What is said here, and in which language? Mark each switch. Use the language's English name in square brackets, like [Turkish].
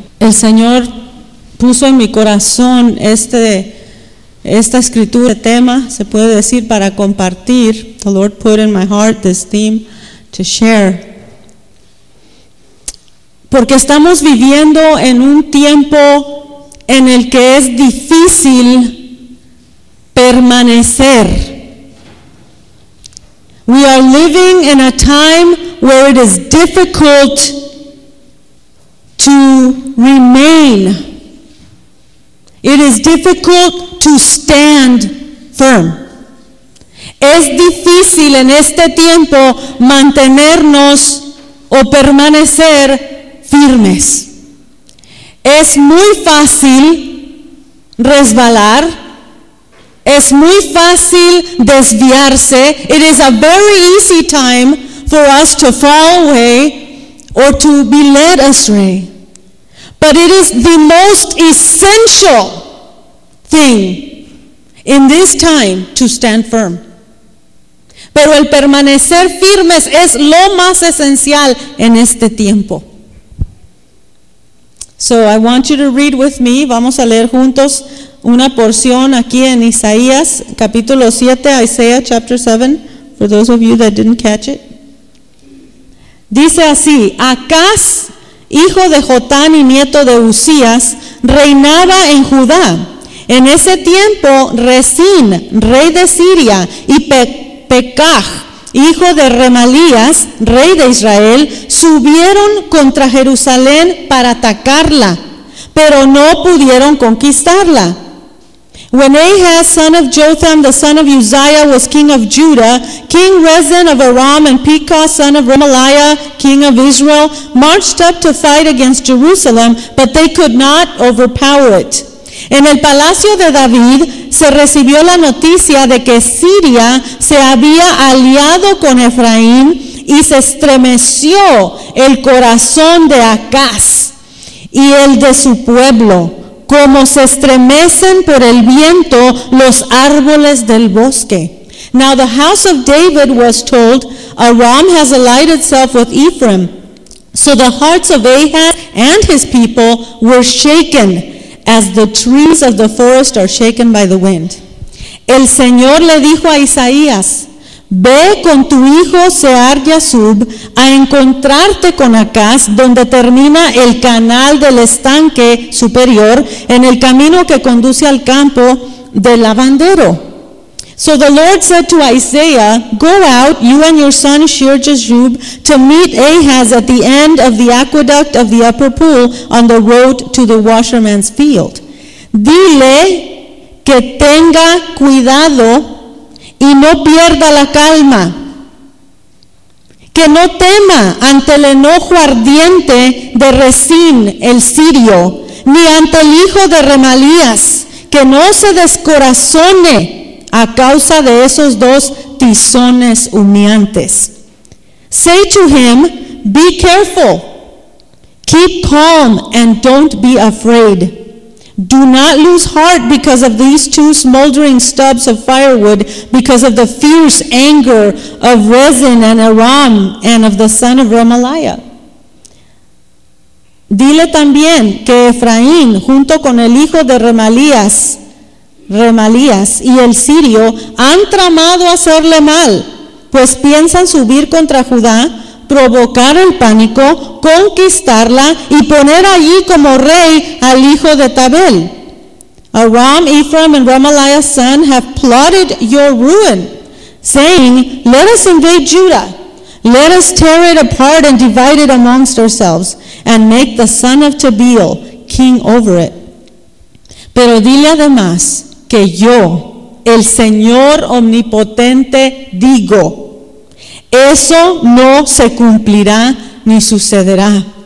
[Spanish] El Señor puso en mi corazón esta escritura, este tema, se puede decir, para compartir. [English] The Lord put in my heart this theme to share. [Spanish] Porque estamos viviendo en un tiempo en el que es difícil permanecer. [English] We are living in a time where it is difficult to remain. It is difficult to stand firm. [Spanish] Es difícil en este tiempo mantenernos o permanecer firmes. Es muy fácil resbalar. Es muy fácil desviarse. [English] It is a very easy time for us to fall away or to be led astray. But it is the most essential thing in this time to stand firm. [Spanish] Pero el permanecer firmes es lo más esencial en este tiempo. [English] So I want you to read with me. [Spanish] Vamos a leer juntos una porción aquí en Isaías, capítulo 7, [English] Isaiah chapter 7, for those of you that didn't catch it. [Spanish] Dice así: Acaz, hijo de Jotán y nieto de Usías, reinaba en Judá. En ese tiempo, Resín, rey de Siria, y Pekaj, hijo de Remalías, rey de Israel, subieron contra Jerusalén para atacarla, pero no pudieron conquistarla. [English] When Ahaz, son of Jotham, the son of Uzziah, was king of Judah, King Rezin of Aram and Pekah, son of Remaliah, king of Israel, marched up to fight against Jerusalem, but they could not overpower it. [Spanish] En el palacio de David se recibió la noticia de que Siria se había aliado con Efraín y se estremeció el corazón de Acaz y el de su pueblo, como se estremecen por el viento los árboles del bosque. [English] Now the house of David was told, Aram has allied itself with Ephraim. So the hearts of Ahaz and his people were shaken, as the trees of the forest are shaken by the wind. [Spanish] El Señor le dijo a Isaías, ve con tu hijo Sear Yasub a encontrarte con Acaz, donde termina el canal del estanque superior, en el camino que conduce al campo del lavandero. [English] So the Lord said to Isaiah, go out, you and your son Sear Yasub, to meet Ahaz at the end of the aqueduct of the upper pool on the road to the washerman's field. [Spanish] Dile que tenga cuidado y no pierda la calma, que no tema ante el enojo ardiente de Resín el sirio, ni ante el hijo de Remalías, que no se descorazone a causa de esos dos tizones humeantes. [English] Say to him, be careful, keep calm and don't be afraid. Do not lose heart because of these two smoldering stubs of firewood, because of the fierce anger of Rezin and Aram and of the son of Remaliah. [Spanish] Dile también que Efraín, junto con el hijo de Remalías y el sirio, han tramado hacerle mal, pues piensan subir contra Judá, provocar el pánico, conquistarla y poner allí como rey al hijo de Tabel. [English] Aram, Ephraim, and Remaliah's son have plotted your ruin, saying, let us invade Judah. Let us tear it apart and divide it amongst ourselves, and make the son of Tabeel king over it. [Spanish] Pero dile además que yo, el Señor Omnipotente, digo, eso no se cumplirá ni sucederá.